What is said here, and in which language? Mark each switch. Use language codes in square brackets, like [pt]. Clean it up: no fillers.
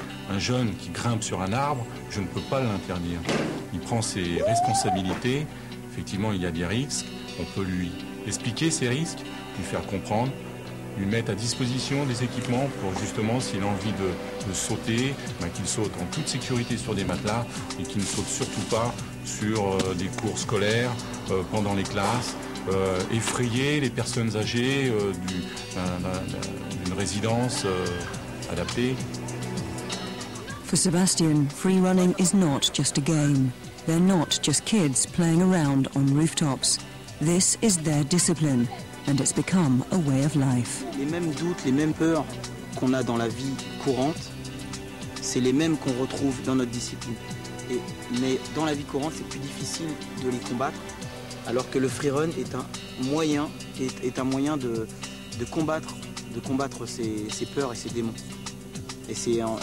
[fr] Un jeune qui grimpe sur un arbre, je ne peux pas l'interdire. Il prend ses responsabilités, effectivement il y a des risques, on peut lui expliquer ces risques, lui faire comprendre, lui mettre à disposition des équipements pour justement, s'il a envie de sauter, qu'il saute en toute sécurité sur des matelas et qu'il ne saute surtout pas sur des cours scolaires pendant les classes, effrayer les personnes âgées d'une résidence adaptée. [en] For Sebastian, freerunning is not just a game. They're not just kids playing around on rooftops. This is their discipline. And it's become a way of life. [fr] Les mêmes doutes, les mêmes peurs qu'on a dans la vie courante, c'est les mêmes qu'on retrouve dans notre discipline. Mais dans la vie courante, c'est plus difficile de les combattre, alors que le freerun est un moyen de combattre ses peurs et ses démons.